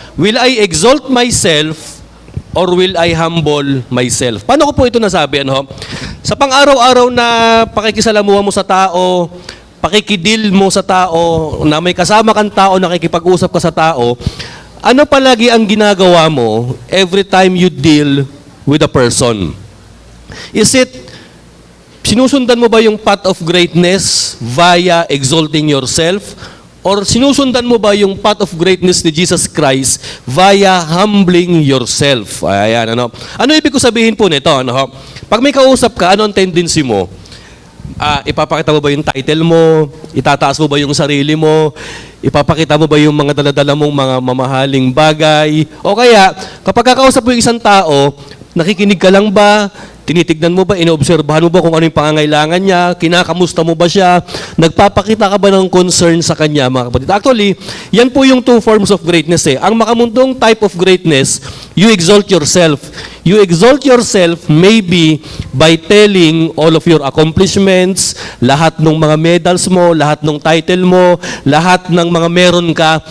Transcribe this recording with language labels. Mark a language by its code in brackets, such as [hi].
[en] Will I exalt myself or will I humble myself? [tl] Paano ko po ito nasabi? Ano? Sa pang-araw-araw na pakikisalamuha mo sa tao, pakikidil mo sa tao, na may kasama kang tao, nakikipag-usap ka sa tao, ano palagi ang ginagawa mo [en] every time you deal with a person? Is it, [tl] sinusundan mo ba yung [en] path of greatness via exalting yourself? Or [tl] sinusundan mo ba yung [en] path of greatness ni Jesus Christ via humbling yourself? [tl] Ayan, ano? Ano ibig ko sabihin po nito? Ano? Pag may kausap ka, ano ang tendency mo? Ipapakita mo ba yung title mo? Itataas mo ba yung sarili mo? Ipapakita mo ba yung mga daladala mong mga mamahaling bagay? O kaya, kapag kakausap mo yung isang tao, nakikinig ka lang ba? Tinitignan mo ba? Inoobserbahan mo ba kung ano yung pangangailangan niya? Kinakamusta mo ba siya? Nagpapakita ka ba ng concern sa kanya, mga kapatid? [en] Actually, [tl] yan po yung [en] two forms of greatness eh. [tl] Ang makamundong [en] type of greatness, you exalt yourself. You exalt yourself maybe by telling all of your accomplishments, [tl] lahat ng mga medals mo, lahat ng title mo, lahat ng mga meron ka.